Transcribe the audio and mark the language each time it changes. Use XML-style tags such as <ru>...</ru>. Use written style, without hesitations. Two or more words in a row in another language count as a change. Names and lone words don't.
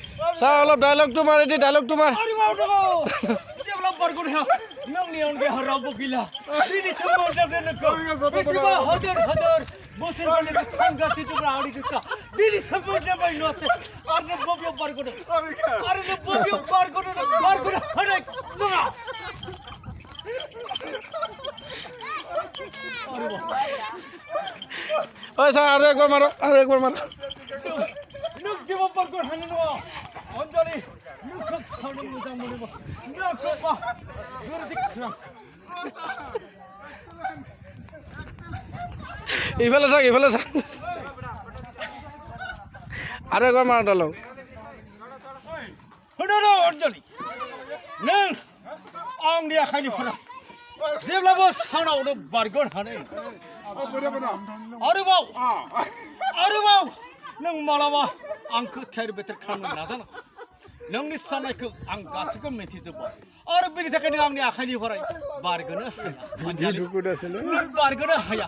<as>স্যার অলপ ডায়লগ তোমার এটি ডায়লগ তোমার আরে বাবা</as> <brx>जेब्ला बारग'नायाव नोंनि अनगायै रावबो गैला दिनैसिम मोनजागोन नोंखौ बेसेबा हाजार हाजार बोसोरनि सानगासै दं आंनि गोसोआ दिनैसिम मोनजाबाय नङासै आरो नों बबेयाव बारग'दों आरो नों बबेयाव बारग'दों बारग'नो हानाय नङा</brx> <as>ওই স্যার আরো একবার মারো</as> <brx>नों जेबो बारग'नो हानाय नङा अनजालि नोंखौ सावनो मोजां मोनोबा नोंखौ बा गोरदि खालाम</brx> <as>ইফালে স্যার আরো একবার মারো ডায়লগ</as> <brx>होनो अनजालि नों आंनि आखाइनिफ्राय जेब्लाबो सानावनो बारग'नो हानाय आरोबाव नों मालाबा आंखौ थेर बेथेर खालामनो नाजाना नोंनि साननायखौ आं गासैखौ मिथिजोब्बाय आरो बेनि थाखायनो आंनि आखाइनिफ्राय बारग'नो हाया नों बारग'नो हाया</brx>